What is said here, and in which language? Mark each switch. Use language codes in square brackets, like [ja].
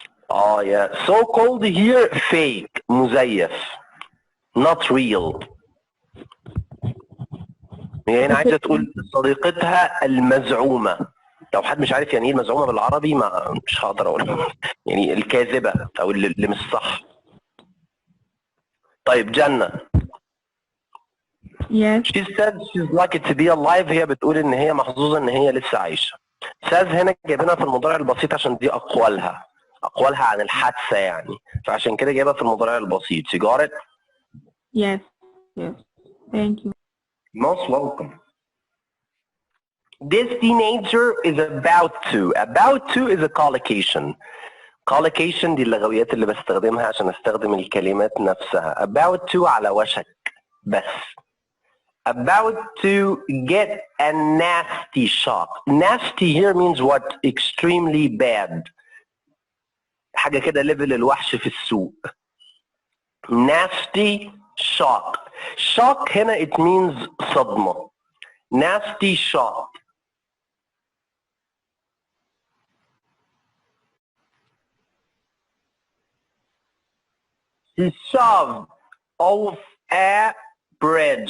[en] Oh yeah, so-called here fake, مزيف, not real. [ar] يعني عايزة تقول صديقتها المزعومة. لو حد مش عارف يعني ايه المزعومة بالعربي مش هقدر اقول. يعني الكاذبة او اللي مش صح. طيب جنة. [en] Yes. She said she's lucky to be alive. [ar] هي بتقول ان هي محظوظة ان هي لسه عايشة. says هنا جايبينها في المضارع البسيط عشان دي اقوالها. اقوالها عن الحادثة يعني. فعشان كده جايبها في المضارع البسيط. [en] You got it? Yes. Yes. Thank you. Most welcome. This teenager is about to is a collocation. [ar] collocation دي اللغويات اللي بستخدمها عشان استخدم الكلمات نفسها. [en] about to [ar] على وشك بس. [en] about to get a nasty shock. Nasty here means what? Extremely bad. [ar] حاجة كده ليفل الوحش في السوق. [en] Nasty shock. Shock هنا it means صدمة. Nasty shock. He shoved off a bridge.